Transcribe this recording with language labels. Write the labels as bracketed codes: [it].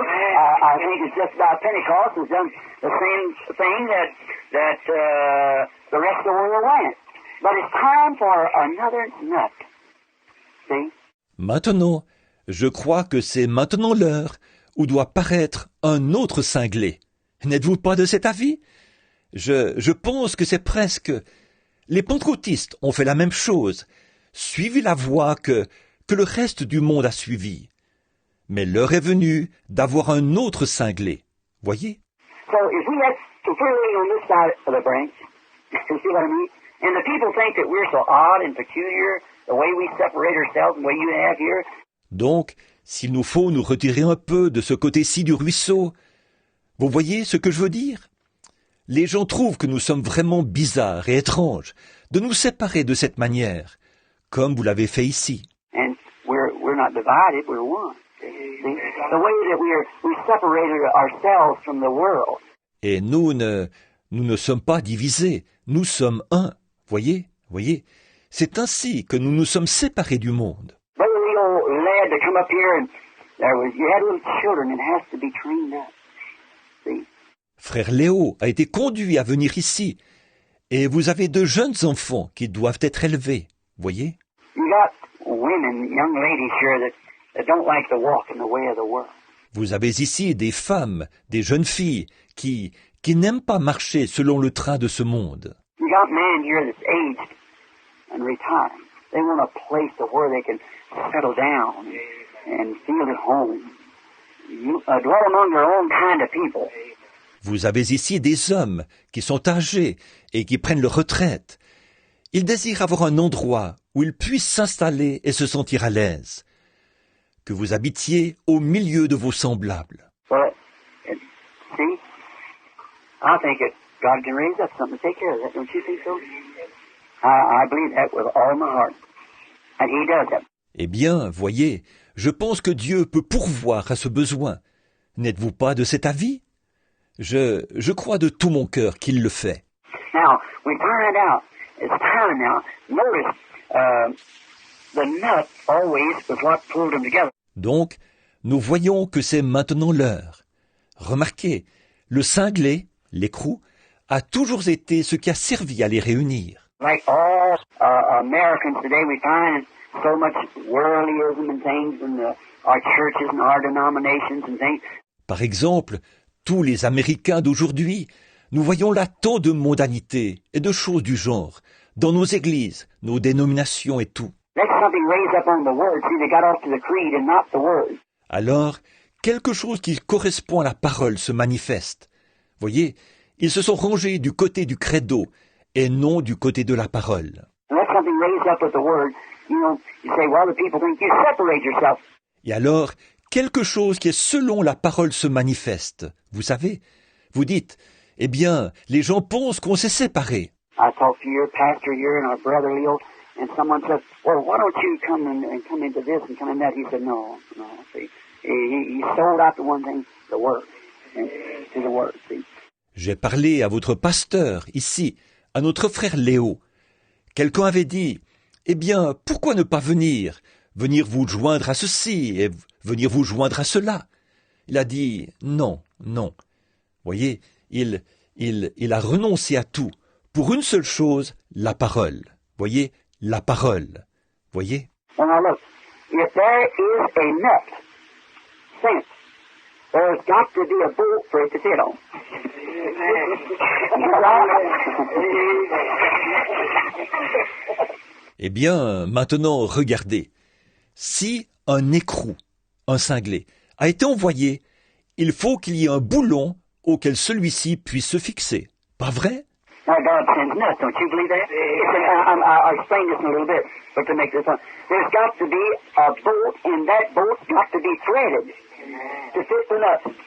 [en] I think it's just about Pentecost has done the same thing that the rest of the world went. But it's time for another nut. See? [fr] Maintenant, je crois que c'est maintenant l'heure où doit paraître un autre cinglé. N'êtes-vous pas de cet avis? Je pense que c'est presque... Les pentecôtistes ont fait la même chose, suivi la voie que le reste du monde a suivie. Mais l'heure est venue d'avoir un autre cinglé. Voyez? [en] So if we had to put it on this side of the branch, you see what I mean? And the people think that we're so odd and peculiar, the way we separate ourselves, the way you have here. [fr] Donc, s'il nous faut nous retirer un peu de ce côté-ci du ruisseau, vous voyez ce que je veux dire? Les gens trouvent que nous sommes vraiment bizarres et étranges de nous séparer de cette manière, comme vous l'avez fait ici. [en] And we're not divided, we're one. See? The way that we separated ourselves from the world. [fr] Et nous ne sommes pas divisés, nous sommes un. Voyez? C'est ainsi que nous nous sommes séparés du monde. [en] Brother Leo led to come up here, and you had little children, and it has to be trained up. See? [fr] Frère Léo a été conduit à venir ici, et vous avez de jeunes enfants qui doivent être élevés. Voyez? [en] You got women, young ladies here that don't like to walk in the way of the world. [fr] Vous avez ici des femmes, des jeunes filles qui n'aiment pas marcher selon le train de ce monde. [en] You got men here that's aged and retired. They want a place to where they can settle down and feel at home. Dwell among their own kind of people. [fr] Vous avez ici des hommes qui sont âgés et qui prennent leur retraite. Ils désirent avoir un endroit où ils puissent s'installer et se sentir à l'aise. Que vous habitiez au milieu de vos semblables. [en] But, see, I think that God can raise up something to take care of that. Don't you think so? I believe that with all my heart. And He does that. [fr] Eh bien, voyez, je pense que Dieu peut pourvoir à ce besoin. N'êtes-vous pas de cet avis? Je crois de tout mon cœur qu'il le fait. [en] Now, we find out, it's time now. Notice, the nut always was what pulled them together. [fr] Donc, nous voyons que c'est maintenant l'heure. Remarquez, le cinglé, l'écrou, a toujours été ce qui a servi à les réunir. [en] Like all Americans today, we find so much worldlyism and things in our churches and our denominations and things. [fr] Par exemple, tous les Américains d'aujourd'hui, nous voyons là tant de mondanité et de choses du genre, dans nos églises, nos dénominations et tout. [en] Let something raise up on the word. See, they got off to the creed and not the word. [fr] Alors, quelque chose qui correspond à la parole se manifeste. Voyez, ils se sont rangés du côté du credo et non du côté de la parole. [en] Let something raise up with the word. You say, well, the people think you separate yourself. [fr] Et alors, quelque chose qui est selon la parole se manifeste. Vous savez, vous dites, eh bien, les gens pensent qu'on s'est séparés. [en] I talked to your pastor here and our brother Leo, and someone said, well, why don't you come and come into this and come in that? He said, no. See, he sold out to one thing, the word, to the word. See. [fr] J'ai parlé à votre pasteur ici, à notre frère Léo. Quelqu'un avait dit, eh bien, pourquoi ne pas venir vous joindre à ceci et venir vous joindre à cela? Il a dit, non. Voyez, il Il a renoncé à tout pour une seule chose, la parole. Voyez, la parole. Voyez? [en] Well, now look, if there is a nut sent, there's got to be a bolt for it to fit on. [fr] Eh bien, maintenant, regardez. Si un écrou, un cinglé, a été envoyé, il faut qu'il y ait un boulon auquel celui-ci puisse se fixer. Pas vrai? [en] Now, God sends nuts, don't you believe that? I'll explain this in a little bit, but to make this one. There's got to be a bolt, and that bolt's got to be threaded to fit the nut.